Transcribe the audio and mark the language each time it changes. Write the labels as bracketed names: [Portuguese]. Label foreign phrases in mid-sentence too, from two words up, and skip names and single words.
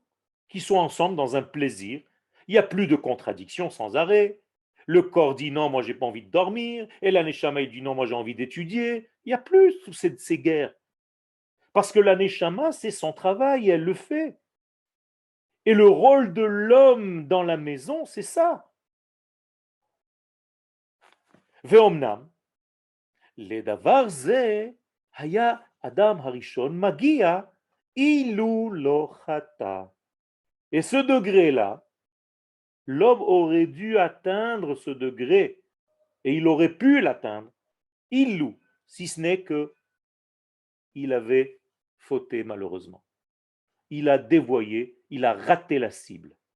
[French] Qu'ils soient ensemble dans un plaisir. Il n'y a plus de contradictions sans arrêt. Le corps dit non, moi j'ai pas envie de dormir. Et la Neshama dit non, moi j'ai envie d'étudier. Il n'y a plus ces guerres. Parce que la Neshama, c'est son travail, elle le fait. Et le rôle de l'homme dans la maison, c'est ça. [Hebrew] ואמנם, לדבר זה היה אדם הראשון מגיע אילו לא חטא. [French] Et ce degré-là, l'homme aurait dû atteindre ce degré Et il aurait pu l'atteindre, illou, si ce n'est que il avait fauté malheureusement. Il a dévoyé, il a raté la cible.